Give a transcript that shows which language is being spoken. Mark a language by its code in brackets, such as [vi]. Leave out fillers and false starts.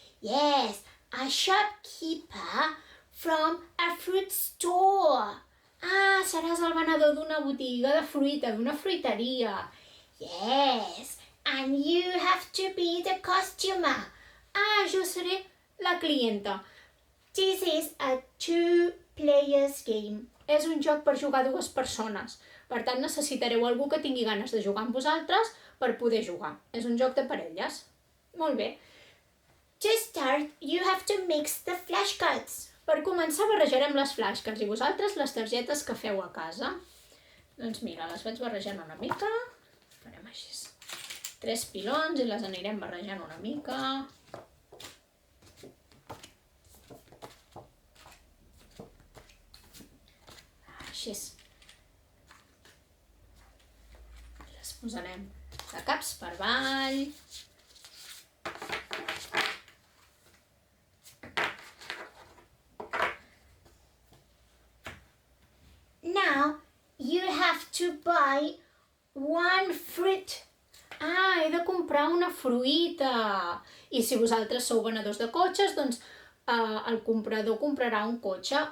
[en] Yes, a shopkeeper from a fruit store. [ca] Seràs el venedor d'una botiga de fruita, d'una fruiteria. [en] Yes, and you have to be the costumer. [ca] Jo seré la clienta. [en] This is a two-players game. [ca] És un joc per jugar dues persones. Per tant, necessitareu algú que tingui ganes de jugar amb vosaltres per poder jugar. És un joc de parelles. Molt bé. [en] To start, you have to mix the flashcards. [ca] Per començar, barrejarem les flashcards i vosaltres les targetes que feu a casa. Doncs mira, les vaig barrejant una mica. Farem així. 3 pilons i les anirem barrejant una mica. Així. Les posarem de caps per avall. [en] Now you have to buy one fruit. [ca] He de comprar una fruita. I si vosaltres sou venedors de cotxes, doncs el comprador comprarà un cotxe.